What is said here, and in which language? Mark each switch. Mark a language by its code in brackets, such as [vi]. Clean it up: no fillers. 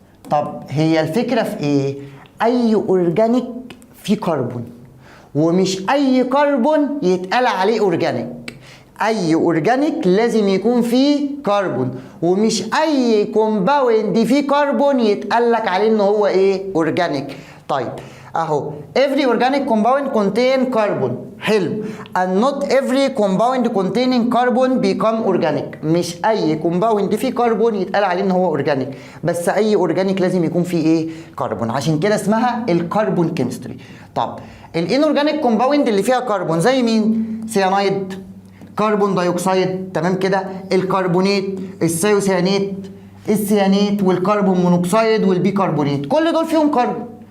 [ar] طب هي الفكرة في ايه؟ اي اورجانيك فيه كربون، ومش اي كربون يتقال عليه اورجانيك. اي اورجانيك لازم يكون فيه كربون، ومش اي كومباوند فيه كربون يتقال لك عليه ان هو ايه اورجانيك. طيب اهو [en] every organic compound contain carbon، [ar] حلو. [en] and not every compound containing carbon become organic، [ar] مش اي كومباوند فيه كربون يتقال عليه ان هو اورجانيك، بس اي اورجانيك لازم يكون فيه ايه كربون، عشان كده اسمها الكربون كيمستري. طب الانورجانيك كومباوند اللي فيها كربون زي مين؟ سيانايد، كربون دايوكسيد، تمام كده، الكربونات، الثيوسيانات، السيانات، والكربون مونوكسيد، والبيكربونات، كل دول فيهم كربون.